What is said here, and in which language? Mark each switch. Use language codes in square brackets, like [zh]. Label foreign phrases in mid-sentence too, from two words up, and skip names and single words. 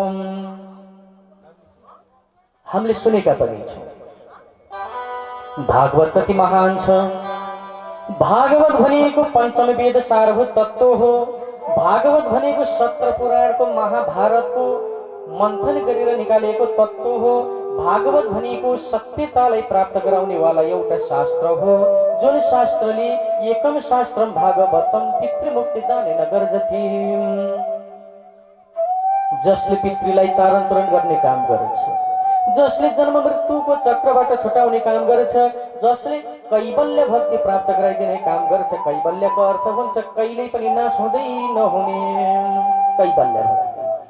[ne] हामीले सुनेका पनि छौं भागवत कति महान छ भागवत भनेको पंचम वेद सारभूत तत्व हो भागवत भनेको 17 पुराणको महाभारतको मन्थन गरेर निकालेको तत्व हो भागवत भनेको सत्यतालाई प्राप्त गराउने वाला एउटा शास्त्र हो जुन शास्त्रले [sa] एकम शास्त्रम भागवतम पितृमुक्तिदानेन गर्जति [ne] जसले पितृलाई तारण तुरण गर्ने काम गर्छ जसले जन्म मृत्युको चक्रबाट छुटाउने काम गर्छ जसले कैवल्य भक्ति प्राप्त गराइदिने काम गर्छ कैवल्यको अर्थ हुन्छ कहिल्यै पनि नाश हुँदै नहुने कैवल्य भक्ति